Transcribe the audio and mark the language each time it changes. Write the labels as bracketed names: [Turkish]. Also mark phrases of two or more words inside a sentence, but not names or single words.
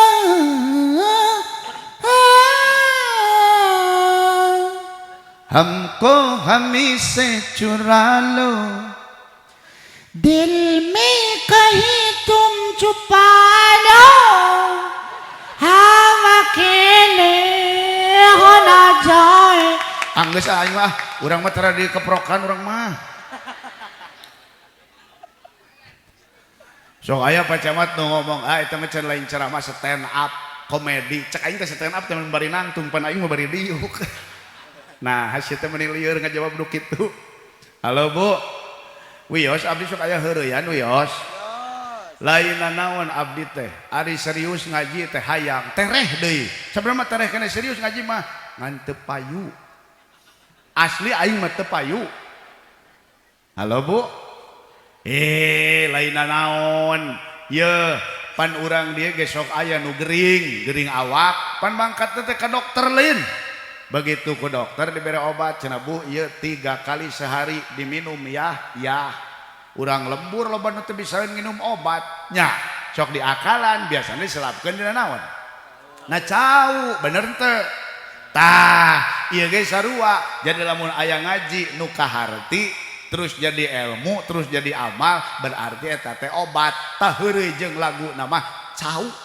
[Hindi] हम को हमी से चुरा लो दिल में कहीं तुम छुपा लो हम अकेले हो ना जाए. [Sundanese] anggeus aing mah urang mah tara dikeprokan urang mah sok aya pacamat nu ngomong eta mah can lain ceramah [English] stand up [Sundanese] komedi cek aing teh [English] stand up [Sundanese] teh bari nangtung pan aing mah bari diuk nah hasil teh meni lieur ngajawab nu kitu. Halo Bu Wios abdi sok aya heureuyan Wios lain naon abdi teh ari serius ngaji teh hayang tereh deui sabenerna tereh kana serius ngaji mah ngan teu payu asli aing mah teu payu. Halo Bu lain naon ye pan urang dia ge sok aya nu gering awak pan mangkat teh ka dokter lain begitu ku dokter [Indonesian] diberi obat [Sundanese] cenah Bu ieu [Indonesian] 3 kali sehari diminum ya [Sundanese] urang lembur loba nu teu bisa nginum obat nya sok diakalan biasana diselapkeun dina naon na cau bener teu tah ieu ge sarua jadi lamun aya ngaji nu kaharti terus jadi ilmu terus jadi amal berarti eta teh obat tah heureuy jeung lagu nama cau